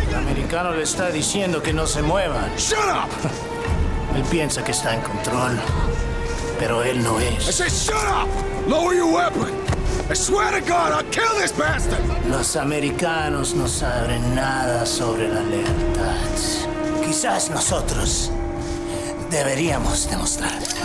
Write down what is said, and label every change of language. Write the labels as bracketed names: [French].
[Spanish] El americano le está diciendo que no se muevan. [English] Shut up! [Spanish] Él piensa que está en control, pero él no es. [English] I said shut up! Lower your weapon! I swear to God, I'll kill this bastard! [Spanish] Los americanos no saben nada sobre la lealtad. Quizás nosotros deberíamos demostrar.